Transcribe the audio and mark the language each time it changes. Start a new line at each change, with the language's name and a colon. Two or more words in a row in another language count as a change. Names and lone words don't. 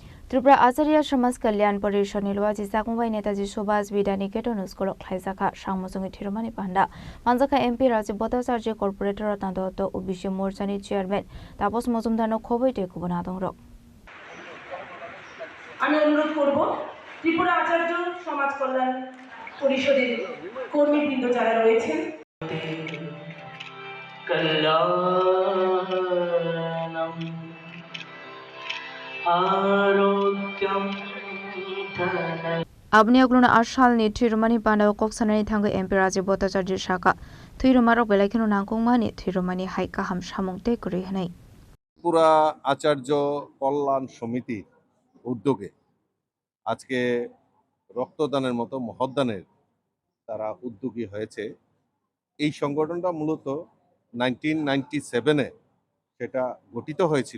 Kok Borok: त्रिपुरा आचार्य समाज कल्याण परिषद निलवाजी जाकुंबाई नेताजी सुभाष बिदानी केटन स्कुल खाइजाखा सांमुसुंगी थिरुमानि पांडा मानजाखा एमपी राजीव भट्टाचार्य कर्पोरेटर रत्नादत्त ओबीसी मोर्चानि चेयरमैन तापस मजुमदारनो खबैते गुबुना दंर
Bangla: আমি অনুরোধ করব ত্রিপুরা আচার্য সমাজ কল্যাণ পরিষদের কর্মীবৃন্দ যারা রয়েছেন
Sanskrit: कल्याणम आरोग्यम
Kok Borok: Abni agluna ashal ni thirumani pandao koksanani thango MP Rajiv Bhattacharya Shaka thirumaro belakino nangkongmani thirumani haika ham samungte kuri hanai
Bangla: ত্রিপুরা আচার্য কল্যাণ সমিতি উদ্যোগে আজকে রক্তদানের মতো মহদানের তারা উদ্যোগী হয়েছে। এই সংগঠনটা মূলত 1997-এ সেটা গঠিত হয়েছিল।